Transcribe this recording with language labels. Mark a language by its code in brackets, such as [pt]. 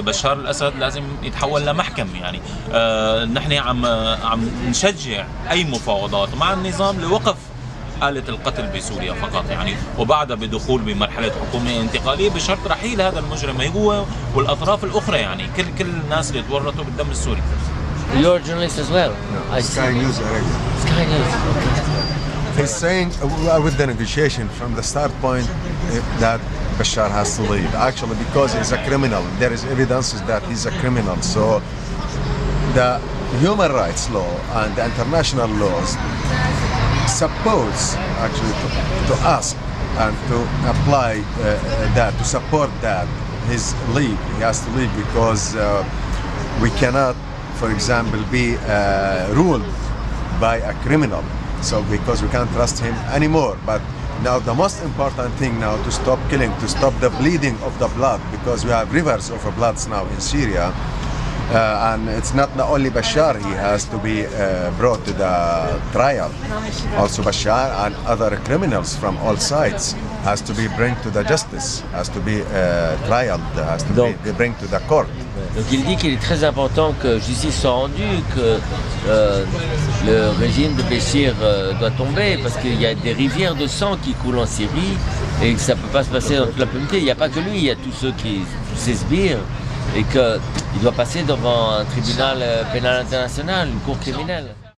[ar] بشار الاسد لازم يتحول لمحكمه، يعني نحن عم نشجع اي مفاوضات مع النظام لوقف آلة القتل بسوريا فقط، يعني وبعدها بدخول بمرحلة حكومة انتقالية بشرط رحيل هذا المجرم هو والأطراف الأخرى، يعني كل الناس اللي تورطوا بالدم السوري. [en] You're a journalist as well. No, Sky News Arabia. Sky News. He's saying with the negotiation from the start point that Bashar has to leave. Actually, because he's a criminal, there is evidence that he's a criminal. So the human rights law and the international laws supposed actually to ask and to apply that, to support that his leave. He has to leave because we cannot, for example, be ruled by a criminal. So because we can't trust him anymore. But now the most important thing now to stop killing, to stop the bleeding of the blood, because we have rivers of bloods now in Syria. And it's not only Bashar, he has to be brought to the trial. Also Bashar and other criminals from all sides has to be brought to the justice, has to be trialed, has to be brought to the court. [fr] Donc il dit qu'il est très important que justice soit rendue, que le régime de Béchir doit tomber, parce qu'il y a des rivières de sang qui coulent en Syrie et que ça ne peut pas se passer dans toute l'impunité. Il n'y a pas que lui, il y a tous ceux tous ces sbires, et qu'il doit passer devant un tribunal pénal international, une cour criminelle.